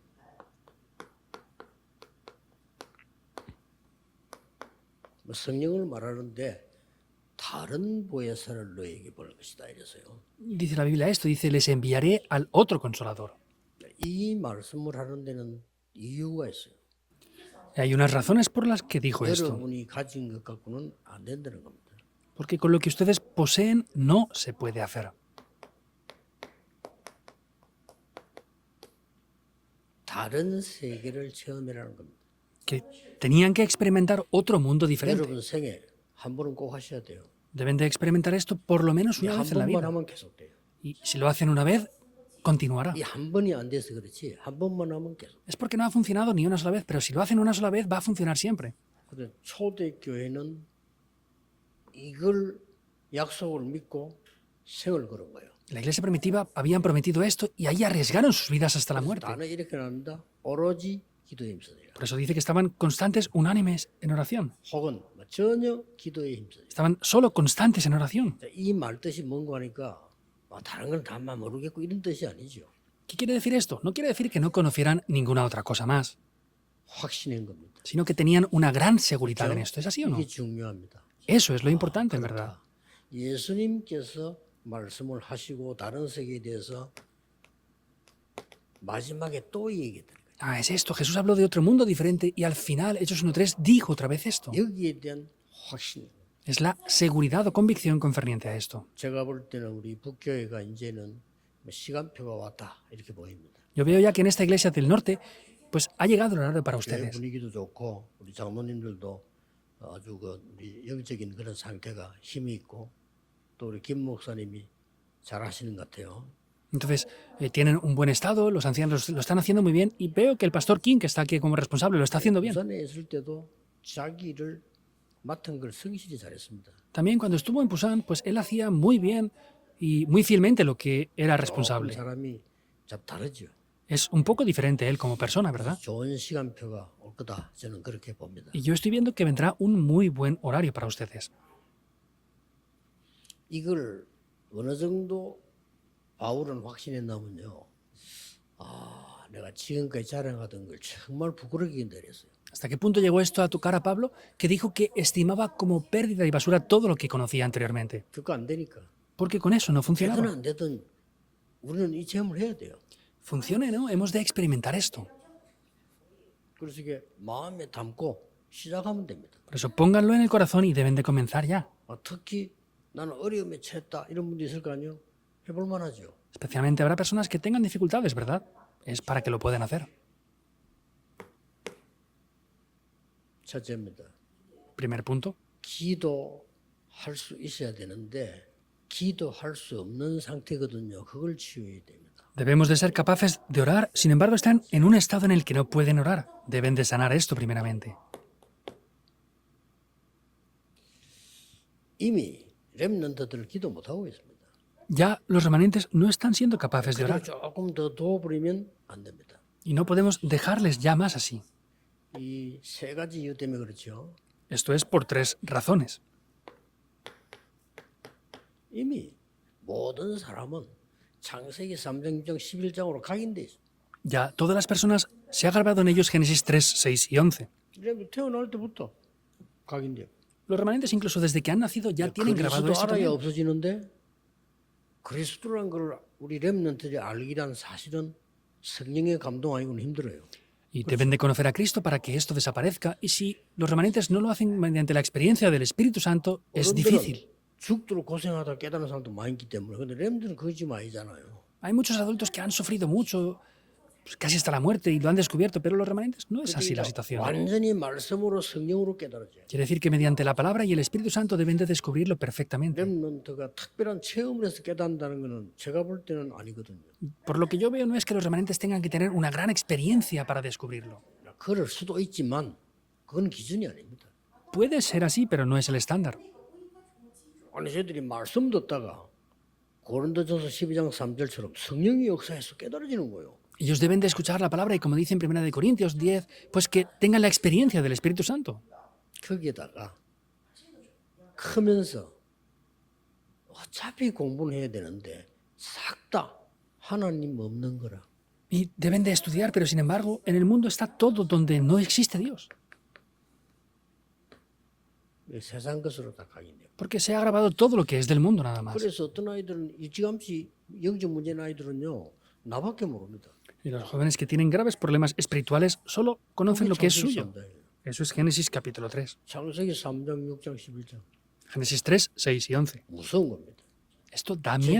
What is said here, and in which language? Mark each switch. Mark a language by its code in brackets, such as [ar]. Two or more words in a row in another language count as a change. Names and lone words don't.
[ko] 성령을 말하는데 다른 보혜사를 너에게 보낼 것이다 이랬어요. [es] Dice la Biblia esto, dice, les enviaré al otro consolador. [ko] 이 말씀을 하는 데는 이유가 있어요. [es] Hay unas razones por las que dijo esto. [ko] 여러분이 가진 것 갖고는 안 된다는 겁니다. [es] Porque con lo que ustedes poseen no se puede hacer. [ko] 다른 세계를 체험이라는 겁니다. [es] Que tenían que experimentar otro mundo diferente. [ko] 여러분 생애 한 번은 꼭 하셔야 돼요. [es] Deben de experimentar esto por lo menos una [ko] 한 [es] vez en la [ko] 번만 [es] vida. [ko] 하면 계속돼요. [es] Y si lo hacen una vez, continuará. [ko] 이 한 번이 안 돼서 그렇지 한 번만 하면 계속. [es] Es porque no ha funcionado ni una sola vez, pero si lo hacen una sola vez, va a funcionar siempre. [ko] 근데 초대교회는 이걸 약속을 믿고 생을 걸은 거예요. [es] La iglesia primitiva habían prometido esto y ahí arriesgaron sus vidas hasta la muerte. [ko] 나는 이렇게 납니다. 오로지 기도에 힘써야 [es] Por eso dice que estaban constantes, unánimes en oración. [ko] 혹은 전혀 기도에 힘써야 [es] Estaban solo constantes en oración. [ko] 이 말 뜻이 뭔가 하니까 다른 건 다 모르겠고 이런 뜻이 아니죠. [es] ¿Qué quiere decir esto? No quiere decir que no conocieran ninguna otra cosa más, [ko] 확신인 겁니다. [es] sino que tenían una gran seguridad en esto. ¿Es así o no? [ko] 이게 중요합니다. [es] Eso es lo importante, en verdad. [ko] 예수님께서 말씀을 하시고 다른 세계에 대해서 마지막에 또 이 얘기했다는 거예요. [es] Ah, es esto. Jesús habló de otro mundo diferente y al final, Hechos 1.3, dijo otra vez esto. [ko] 여기에 대한 확신. [es] Es la seguridad o convicción concerniente a esto. [ko] 제가 볼 때는 우리 북교회가 이제는 시간표가 왔다 이렇게 보입니다. [es] Yo veo ya que en esta iglesia del norte, pues ha llegado el horario para [ko] 교회 [es] ustedes. [ko] 분위기도 좋고 우리 장로님들도 아주 우리 영적인 그런 상태가 힘이 있고 또 우리 김 목사님이 잘 하시는 것 같아요. [es] Entonces, tienen un buen estado, los ancianos lo están haciendo muy bien y veo que el pastor King, que está aquí como responsable, lo está haciendo bien. [ko] 부산에 있을 때도 자기 일을 맡은 걸 성실히 잘했습니다. [es] También cuando estuvo en Pusan, pues él hacía muy bien y muy fielmente lo que era [ko] 조금 [es] responsable. [ko] 사람이 좀 다르죠. [es] Es un poco diferente él como persona, ¿verdad? [ko] 좋은 시간표가 올 거다 저는 그렇게 봅니다. [es] Y yo estoy viendo que vendrá un muy buen horario para ustedes. [ko] 이걸 어느 정도 바울은 확신했나면요. 내가 지금까지 자랑하던 걸 정말 부끄럽게 내렸어요. [es] ¿Hasta qué punto llegó esto a tocar a Pablo? Que dijo que estimaba como pérdida y basura todo lo que conocía anteriormente. [ko] 그거 안 되니까. [es] Porque con eso no [ko] 되든 [es] funcionaba. [ko] 안 되든 우리는 이 체험을 해야 돼요. [es] Funcione, ¿no? Hemos de experimentar esto. [ko] 그래서 이게 마음에 담고 시작하면 됩니다. [es] Por eso pónganlo en el corazón y deben de comenzar ya. [ko] 특히 나는 어려움에 처했다 이런 분도 있을 거 아니에요. 해볼 만하죠. [es] Especialmente habrá personas que tengan dificultades, ¿verdad? Es para que lo puedan hacer. [ko] 첫째입니다. [es] Primer punto. [ko] 기도할 수 있어야 되는데 기도할 수 없는 상태거든요. 그걸 치유해야 됩니다. [es] Debemos de ser capaces de orar, sin embargo están en un estado en el que no pueden orar. Deben de sanar esto primeramente. [ko] 이미 렘넌트들을 기도 못하고 있습니다. [es] Ya los remanentes no están siendo capaces de [ko] 그래도 [es] orar [ko] 조금 더 도와버리면 안 됩니다. [es] y no podemos dejarles ya más así. [ko] 이 세 가지 이유 때문에 그렇죠. [es] Esto es por tres razones. [ko] 이미 모든 사람은 창세기 3장, 6장, 11장으로 각인돼 있어요. [es] Ya todas las personas se ha grabado en ellos Génesis 3, 6 y 11. [ko] 태어날 때부터 각인돼요. [es] Los remanentes incluso desde que han nacido ya tienen grabado [ko] 그리스도 [es] esto [ko] 알아야 [es] también. [ko] 없어지는데 그리스도란 걸 우리 렘넌트들이 알기란 사실은 성령의 감동 아니고는 힘들어요. [es] Y deben de conocer a Cristo para que esto desaparezca. Y si los remanentes no lo hacen mediante la experiencia del Espíritu Santo, es difícil. [ko] 죽도록 고생하다 깨달은 사람도 많이 있기 때문에. 근데 렘들은 그거 지금 아니잖아요. [es] Hay muchos adultos que han sufrido mucho, pues casi hasta la muerte, y lo han descubierto, pero los remanentes no es así la situación. [ko] 완전히 말씀으로 성령으로 깨달아져요. [es] Quiere decir que mediante la palabra y el Espíritu Santo deben de descubrirlo perfectamente. [ko] 렘넌트가 특별한 체험을 해서 깨닫는다는 거는 제가 볼 때는 아니거든요. [es] Por lo que yo veo no es que los remanentes tengan que tener una gran experiencia para descubrirlo. [ko] 그럴 수도 있지만 그건 기준이 아닙니다. [es] Puede ser así, pero no es el estándar. [ko] 아니 저희들이 말씀 듣다가 고린도전서 12장 3절처럼 성령이 역사해서 깨달아지는 거예요. [es] Ellos deben de escuchar la palabra y como dice en 1 Corintios 10, pues que tengan la experiencia del Espíritu Santo. [ko] 거기에다가 크면서 어차피 공부는 해야 되는데 싹 다 하나님 없는 거라. [es] Y deben de estudiar, pero sin embargo, en el mundo está todo donde no existe Dios. [ko] 세상 것으로 다 각인돼요. [es] Porque se ha grabado todo lo que es del mundo nada más. [ko] 그래서 어떤 아이들은 일찌감치 영적 문제 아이들은요 나밖에 모릅니다. [es] Y los jóvenes que tienen graves problemas espirituales solo conocen lo que es suyo. Eso es Génesis capítulo 3. [ko] 창세기 3장, 6장, 11장 [es] Génesis 3, 6 y 11. [ko] 무서운 겁니다. [es] Esto da miedo,